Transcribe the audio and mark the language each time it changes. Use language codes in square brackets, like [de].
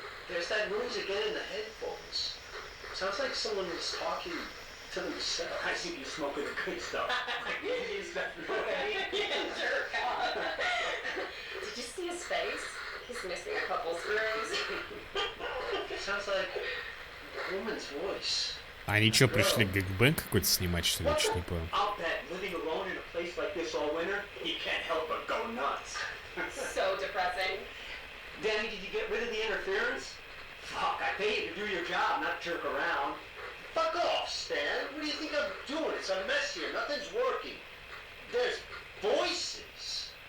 [en] There's that noise again in the headphones. Sounds like someone is talking to themselves. I think you're smoking the good stuff. Is that right? Jerk off. Did you see his face? He's missing a couple screws. Sounds like a woman's voice. [ru] Они что, пришли гэкбэнг какой-то снимать, что ли? Я чуть не понял. [en] I'll bet living alone in a place like this all winter, you can't help but go nuts. So depressing. Danny, did you get rid of the interference? Fuck, I pay you to do your job, not jerk around. Fuck off, Stan. What do you think I'm doing? It's a mess here. Nothing's working. There's voices.